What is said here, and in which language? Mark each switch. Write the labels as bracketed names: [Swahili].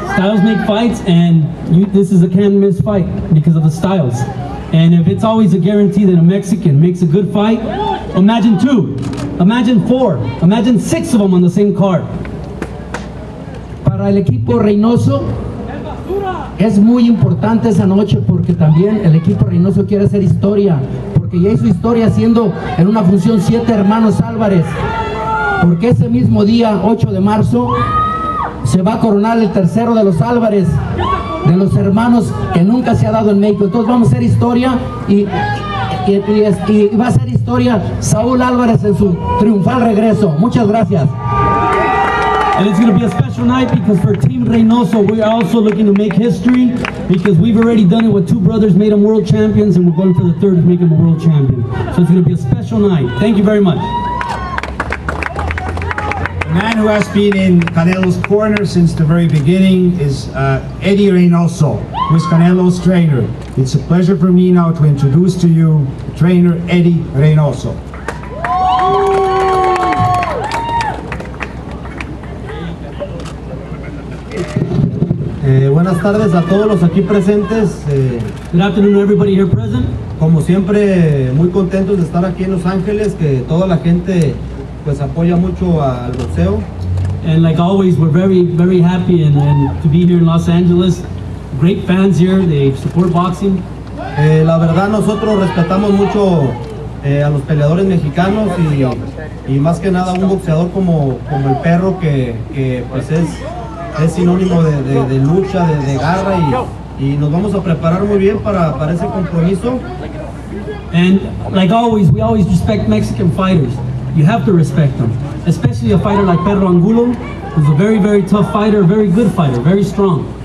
[English] Styles make fights, and this is a can't-miss fight because of the styles. And if it's always a guarantee that a Mexican makes a good fight, imagine 2, imagine 4, imagine 6 of them on the same card. [Spanish] Para el equipo Reynoso es muy importante esa noche porque también el equipo Reynoso quiere hacer historia, porque ya hizo historia haciendo en una función 7 hermanos Álvarez, porque ese mismo día 8 de marzo se va a coronar el tercero de los Álvarez, de los hermanos que nunca se ha dado en México. Entonces vamos a hacer historia y y va a ser historia Saúl Álvarez en su triunfal regreso. Muchas gracias. [English] And it's going to be a special night because for Team Reynoso, we are also looking to make history because we've already done it with two brothers, made them world champions, and we're going for the third to make them a world champion. So it's going to be a special night. Thank you very much. The man who has been in Canelo's corner since the very beginning is Eddie Reynoso, who is Canelo's trainer. It's a pleasure for me now to introduce to you trainer Eddie Reynoso. [Spanish] Buenas tardes a todos los aquí presentes. [English] Good afternoon, everybody here present. [Spanish] Como siempre, muy contentos de estar aquí en Los Ángeles, que toda la gente pues apoya mucho al boxeo. [English] And like always, we're very happy and to be here in Los Angeles. Great fans here, they support boxing. [Spanish] La verdad, nosotros respetamos mucho a los peleadores mexicanos y más que nada un boxeador como el Perro que pues es sinónimo de lucha, de garra y nos vamos a preparar muy bien para ese compromiso. [English] And like always, we always respect Mexican fighters. You have to respect them, especially a fighter like Alfredo Angulo, who's a very tough fighter, very good fighter, very strong.